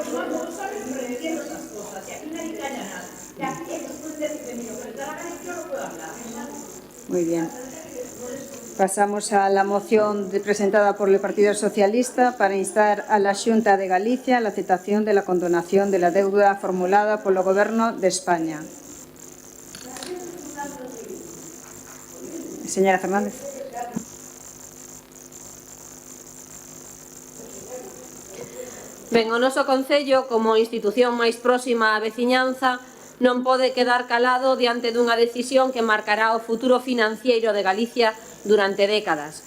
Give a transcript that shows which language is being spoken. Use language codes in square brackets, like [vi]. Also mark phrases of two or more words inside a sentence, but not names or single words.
[es] Muy bien. Pasamos a la moción presentada por el Partido Socialista para instar a la Xunta de Galicia a la aceptación de la condonación de la deuda formulada [gl] polo Goberno de España. [es] Señora Fernández. [gl] Ben, o noso Concello, como institución máis próxima á veciñanza, non pode quedar calado diante dunha decisión que marcará o futuro financiero de Galicia durante décadas.